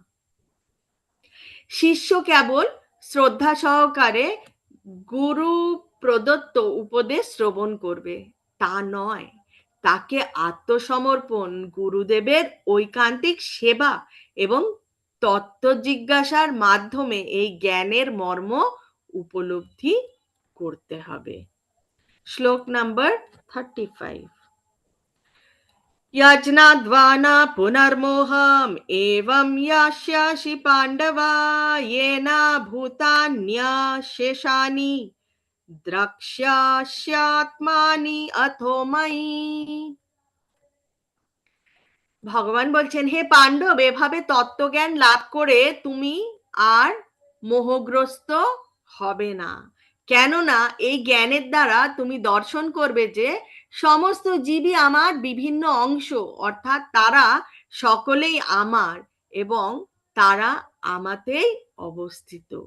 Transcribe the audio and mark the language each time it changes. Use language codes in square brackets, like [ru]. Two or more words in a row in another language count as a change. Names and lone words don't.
[bn] শিষ্য কেবল শ্রদ্ধা সহকারে গুরু প্রদত্ত উপদেশ শ্রবণ করবে, তা নয়, তাকে আত্মসমর্পণ, গুরুদেবের ঐকান্তিক সেবা এবং তত্ত্ব জিজ্ঞাসার মাধ্যমে এই জ্ঞানের মর্ম উপলব্ধি করতে হবে। শ্লোক নাম্বার 35। [sa] यज्ञाद्वाना पुनर्मोहम् एवं यास्यासि पाण्डवा येन भूतान्यशेषानि দ্রক্ষ্যাস্যাত্মানি অথো ময়ি। [bn] ভগবান বলছেন, হে পাণ্ডব, এভাবে তত্ত্বজ্ঞান লাভ করে তুমি আর মোহগ্রস্ত হবে না। কেননা এই জ্ঞানের দ্বারা তুমি দর্শন করবে যে সমস্ত জীবই আমার বিভিন্ন অংশ, অর্থাৎ তারা সকলেই আমার এবং তারা আমাতেই অবস্থিত।